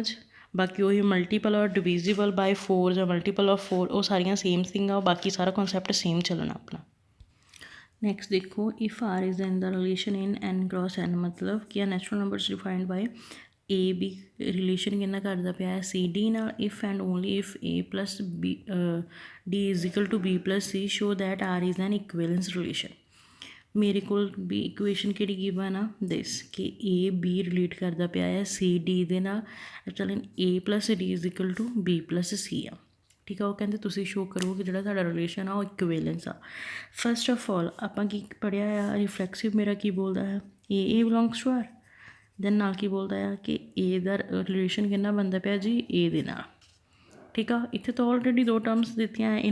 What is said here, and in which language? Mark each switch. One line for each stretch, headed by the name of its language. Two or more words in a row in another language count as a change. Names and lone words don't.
Punjabi: ਬਾਕੀ ਉਹੀ
English: multiple or divisible by 4
Punjabi: ਜਾਂ
English: multiple of 4,
Punjabi: ਉਹ ਸਾਰੀਆਂ
English: same thing
Punjabi: ਆ, ਬਾਕੀ ਸਾਰਾ
English: concept same
Punjabi: ਚੱਲਣਾ ਆਪਣਾ। ਨੈਕਸਟ ਦੇਖੋ,
English: if R is in the relation in n cross n,
Punjabi: ਮਤਲਬ ਕੀ ਆ,
English: natural numbers defined by AB relation
Punjabi: ਕਿੰਨਾ ਕਰਦਾ ਪਿਆ ਹੈ, CD ਨਾਲ।
English: if and only if A plus B D is equal to B plus C, show that R is an equivalence relation। ਮੇਰੇ ਕੋਲ ਵੀ ਇਕੁਏਸ਼ਨ ਕਿਹੜੀ ਗਿਵਨ ਆ, ਦਿਸ, ਕਿ AB ਰਿਲੇਟ ਕਰਦਾ ਪਿਆ ਹੈ CD ਦੇ ਨਾਲ। ਐਕਚੁਅਲੀ A plus D is equal to B plus C
Punjabi: ਆ। ਠੀਕ ਆ। ਉਹ ਕਹਿੰਦੇ ਤੁਸੀਂ ਸ਼ੋ ਕਰੋ ਕਿ ਜਿਹੜਾ ਤੁਹਾਡਾ ਰਿਲੇਸ਼ਨ ਆ ਉਹ ਇਕੁਇਵਲੈਂਸ ਆ।
English: first of all
Punjabi: ਆਪਾਂ ਕੀ ਪੜ੍ਹਿਆ ਆ, ਰਿਫਲੈਕਸਿਵ ਮੇਰਾ ਕੀ ਬੋਲਦਾ ਹੈ,
English: A belongs to R.
Punjabi: ਦੈਨ ਨਾਲ ਕੀ ਬੋਲਦਾ ਆ ਕਿ A ਦਾ ਰਿਲੇਸ਼ਨ ਕਿੰਨਾ ਬਣਦਾ ਪਿਆ ਜੀ, A ਦੇ ਨਾਲ। ਠੀਕ ਆ। ਇੱਥੇ ਤਾਂ ਆਲਰੇਡੀ 2 ਟਰਮਸ ਦਿੱਤੀਆਂ ਹੈ।